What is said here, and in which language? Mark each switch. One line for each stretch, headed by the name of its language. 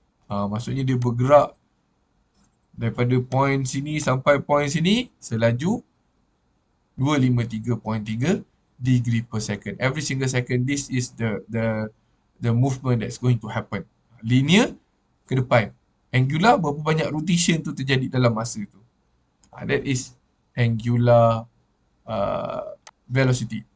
Malay: Maksudnya dia bergerak daripada point sini sampai point sini selaju 253.3 degree per second.
English: Every single second, this is the movement that's going to happen.
Malay: Linear ke depan. Angular, berapa banyak rotation tu terjadi dalam masa tu.
English: That is angular velocity.